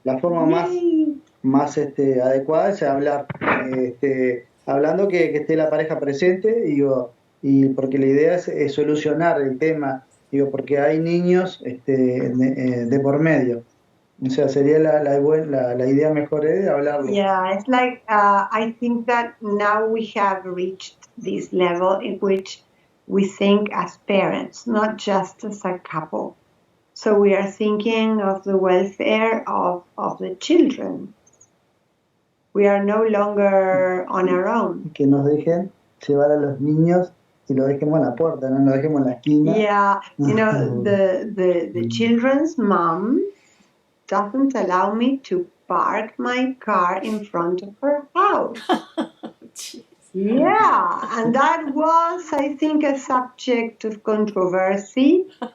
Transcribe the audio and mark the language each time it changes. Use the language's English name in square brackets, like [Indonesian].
[Spanish] la forma más adecuada es hablar. Hablando que esté la pareja presente, digo, y porque la idea es solucionar el tema, digo, porque hay niños de por medio. O sea, sería la idea mejor es hablarlo. [English] Yeah, it's like I think that now we have reached this level in which we think as parents, not just as a couple. So we are thinking of the welfare of the children. We are no longer on our own. [Spanish] Que nos dejen llevar a los niños y lo dejemos en la puerta, no lo dejemos en la esquina. [English] Yeah, the children's mom doesn't allow me to park my car in front of her house. Yeah, and that was, I think, a subject of controversy.